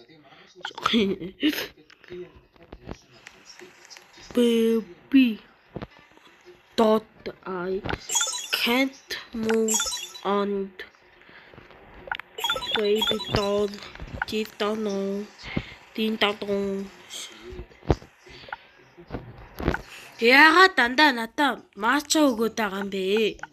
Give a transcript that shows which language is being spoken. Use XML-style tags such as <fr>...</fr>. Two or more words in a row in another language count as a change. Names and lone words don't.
<en>Baby doll, I can't move on. Baby doll, ding dong.</en> <mn>Яагаад дандаа надаа мача өгөөд байгаа юм бэ?</mn>